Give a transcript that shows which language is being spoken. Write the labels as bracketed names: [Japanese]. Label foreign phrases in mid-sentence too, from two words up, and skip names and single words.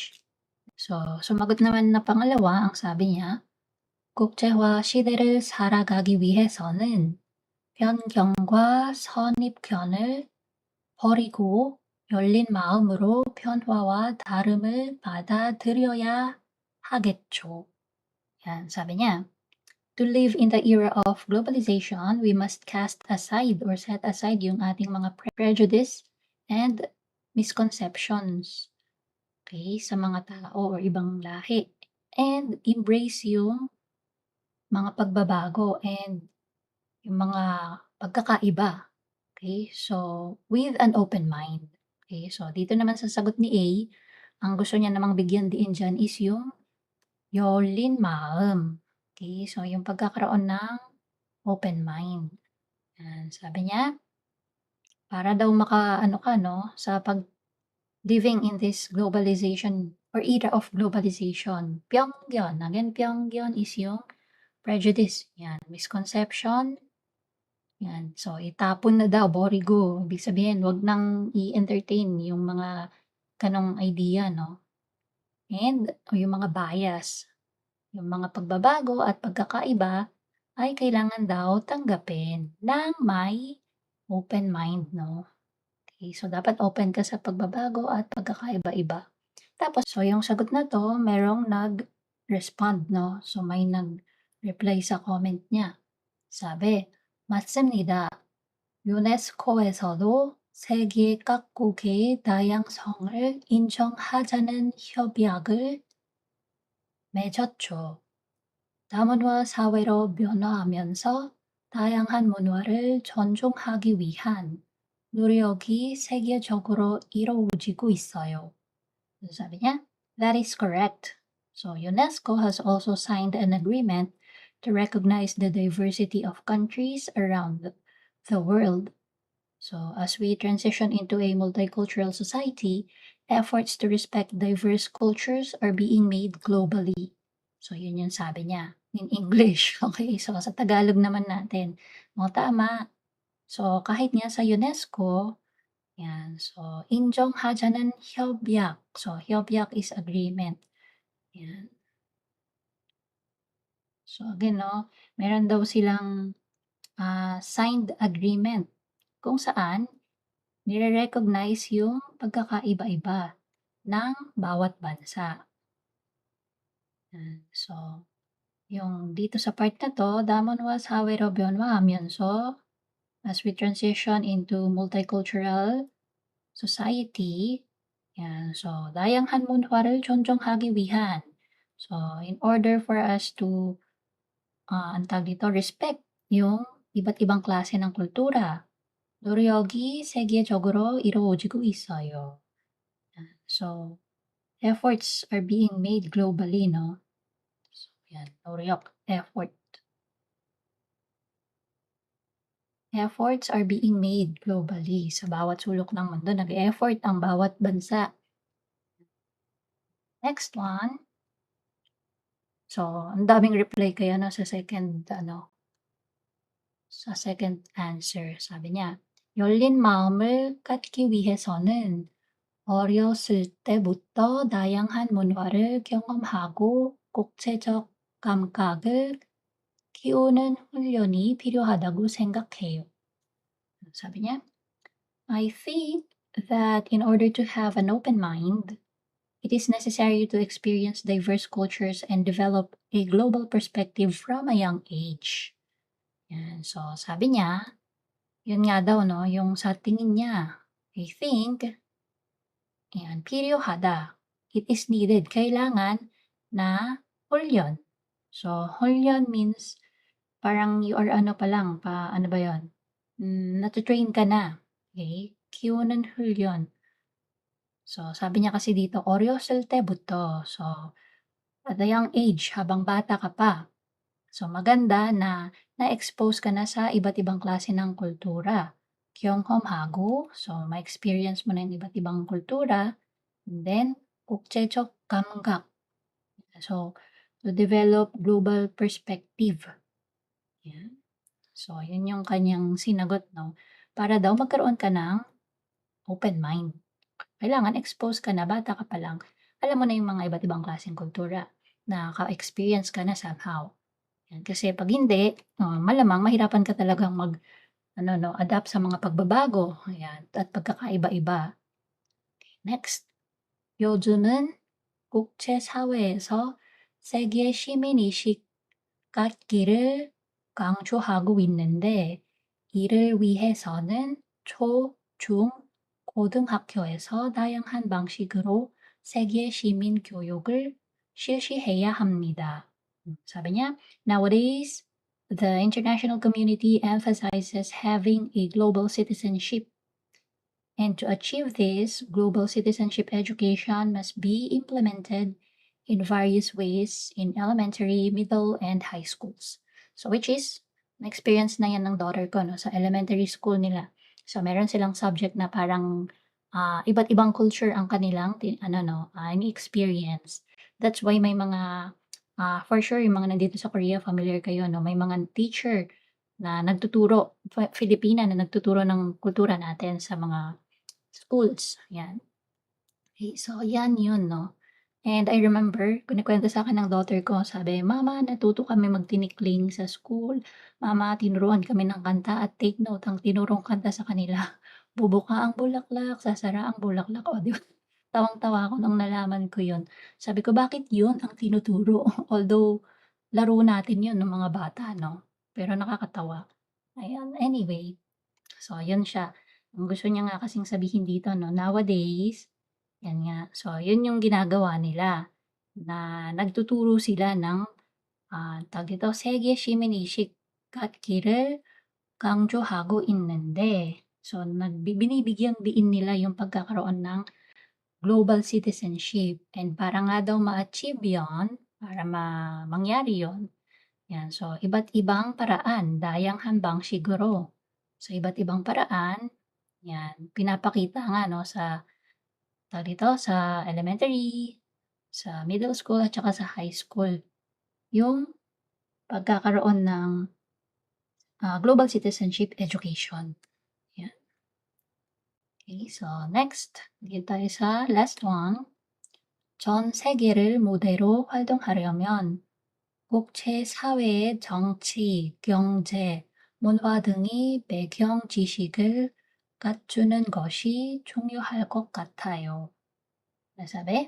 [Filipino] So, sumagot naman na pangalawa, ang sabi niya, [Korean] 국제화 시대를 살아가기 위해서는 편견과 선입견을 버리고 열린 마음으로 변화와 다름을 받아들여야 하겠죠. [Filipino] Yan, sabi niya, [English] to live in the era of globalization, we must cast aside or set aside [Filipino] yung ating mga [English] prejudice and misconceptions, okay, [Filipino] sa mga tao or ibang lahi. [English] And embrace [Filipino] yung mga pagbabago and yung mga pagkakaiba. [English] Okay, so with an open mind. [Filipino] Okay, so dito naman sa sagot ni A, ang gusto niya namang bigyan diin diyan is yung [Korean] 열린 마음. [Filipino] Okay, so yung pagkakaroon ng [English] open mind. [Filipino] Yan, sabi niya, para daw makaano ka 'no, sa [English] living in this globalization or era of globalization. [Filipino] 편견, again 편견 is yung prejudice, yan, misconception, yan. So itapon na daw, borigo, ibig sabihin 'wag nang i-entertain yung mga gano'ng idea 'no, and o yung mga bias. Yung mga pagbabago at pagkakaiba ay kailangan daw tanggapin ng may [English] open mind [Filipino] 'no. Okay, so dapat open ka sa pagbabago at pagkakaiba-iba. Tapos so yung sagot na 'to merong nag-respond 'no, so may nag-reply sa comment niya. sabi, [Korean] "맞습니다. 유네스코에서도 세계 각국의 다양성을 인정하자는 협약을 맺었죠. 다문화 사회로 변화하면서 다양한 문화를 존중하기 위한 노력이 세계적으로 이루어지고 있어요." [Filipino] Sabi niya, [English] that is correct. So UNESCO has also signed an agreement to recognize the diversity of countries around the world. So as we transition into a multicultural society, efforts to respect diverse cultures are being made globally. [Filipino] So yun yung sabi niya [English] in English. [Filipino] Okay, so sa Tagalog naman natin. O tama. So kahit nga sa UNESCO, yan. [English] So [Korean] 인정하자는 협약. [English] So 협약 is agreement. [Filipino] Yan. So again 'no, meron daw silang, [English] signed agreement [Filipino] kung saan nire-recognize yung pagkakaiba-iba ng bawat bansa. Yan. So, yung dito sa part na 'to, [Korean] 다문화 사회로 변화하면서 [English] as we transition into multicultural society. [Filipino] Yan. So, [Korean] 다양한 문화를 존중하기 위한. [English] So, in order for us to, [Filipino] ang tawag dito, respect yung iba't ibang klase ng kultura. [Korean] 노력이 세계적으로 이루어지고 있어요. [English] So, efforts are being made globally, no? [Filipino] So, yan. 노력, effort. [English] Efforts are being made globally. [Filipino] Sa bawat sulok ng mundo, nag-e-effort ang bawat bansa. [English] Next one. [Filipino] So, ang daming reply kaya no sa [English] second answer. [Filipino] Sabi niya, [Korean] 열린 마음을 갖기 위해서는 어렸을 때부터 다양한 문화를 경험하고 국제적 감각을 키우는 훈련이 필요하다고 생각해요. [Filipino] 사bi niya, [English] I think that in order to have an open mind, it is necessary to experience diverse cultures and develop a global perspective from a young age. [Filipino] Yan. So, sabi niya, yun nga daw, no, yung sa tingin niya, [English] I think, yan, 필요하다. It is needed. [Filipino] Kailangan na 훈련. So, 훈련 means parang [English] you are [Filipino] ano pa lang, ano ba yun? Natu-train ka na. [Korean] Okay? 키우는 훈련. [Filipino] So, sabi niya kasi dito, [Korean] 어렸을 때부터. [English] So, at a young age, [Filipino] habang bata ka pa. So, maganda na na-expose ka na sa iba't ibang klase ng kultura. 경험하고, so ma-experience mo na yung iba't ibang kultura. [English] And then, [Korean] 국제적 감각. [English] So, to develop global perspective. [Filipino] Yan. So, yun yung kanyang sinagot, no? Para daw magkaroon ka ng [English] open mind. [Filipino] Kailangan expose ka na, bata ka pa lang. Alam mo na yung mga iba't ibang klaseng kultura. Nakaka-experience ka na somehow. Yan. Kasi pag hindi, malamang mahirapan ka talagang adapt sa mga pagbabago. Ayan. At pagkakaiba-iba. Next. [Korean] 요즘은 국제사회에서 세계 시민의식 갖기를 강조하고 있는데 이를 위해서는 초, 중, 고등학교에서 다양한 방식으로 세계 시민 교육을 실시해야 합니다. [Filipino] 사bi niya, [English] nowadays, the international community emphasizes having a global citizenship. And to achieve this, global citizenship education must be implemented in various ways in elementary, middle, and high schools. So which is, [Filipino] na-experience na yan ng daughter ko no, sa [English] elementary school [Filipino] nila. So meron silang subject na parang iba't ibang culture ang kanilang experience. That's why may mga, [English] for sure, [Filipino] yung mga nandito sa Korea, familiar kayo, no? May mga teacher na nagtuturo, Filipina na nagtuturo ng kultura natin sa mga schools, yan. Okay, so yan yun 'no. [English] And I remember [Filipino] kinukuwento sa'kin ng daughter ko sabi, "Mama natuto kami magtinikling sa school. Mama tinuruan kami ng kanta at take note ang tinurong kanta sa kanila, bubuka ang bulaklak, sasara ang bulaklak." Oh, 'di ba? Tawang-tawa ako nung nalaman ko yun. Sabi ko, "Bakit yun ang tinuturo?" Although laro natin yun nung mga bata 'no, pero nakakatawa. Ayan, anyway. So, yun siya. Ang gusto niya nga kasing sabihin dito 'no, nowadays, yan nga. So, yun yung ginagawa nila, na nagtuturo sila ng, tawag dito, [Korean] 세계 시민의식 갖기를 강조하고 있는데, [Filipino] so binibigyang diin nila yung pagkakaroon ng [English] global citizenship [Filipino] and para nga daw ma-achieve yun, para mangyari yun, yan. So, iba't ibang paraan, [Korean] 다양한 방식으로. [Filipino] So, iba't ibang paraan, yan, pinapakita nga 'no sa tawag dito, sa elementary, sa [English] middle school [Filipino] at saka sa [English] high school, [Filipino] yung pagkakaroon ng, [English] global citizenship education, [Filipino] yan. Okay, so next, dito tayo sa [English] last one. [Korean] 전 세계를 무대로 활동하려면 국제 사회의 정치, 경제, 문화 등의 배경 지식을 갖추는 것이 중요할 것 같아요. [Filipino] Nasabi?